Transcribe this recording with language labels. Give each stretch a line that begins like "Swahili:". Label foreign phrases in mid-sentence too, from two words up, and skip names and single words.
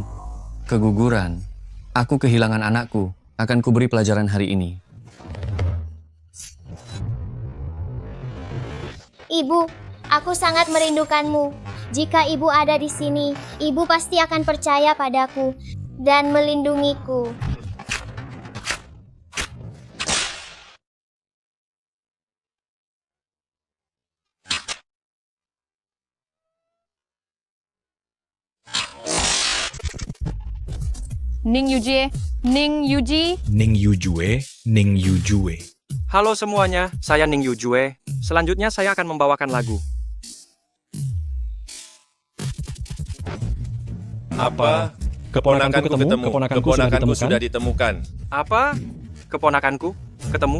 Indonesian: Keguguran. Aku kehilangan anakku. Akan kuberi pelajaran hari ini. Ibu, aku sangat merindukanmu. Jika ibu ada di sini, ibu pasti akan percaya padaku dan melindungiku. Ning Yujie, Ning Yuji. Ning Yujue, Ning Yujue. Halo semuanya, saya Ning Yujue. Selanjutnya saya akan membawakan lagu. Apa? Keponakanku ketemu. Keponakanku sudah ditemukan. Apa? Keponakanku? Ketemu?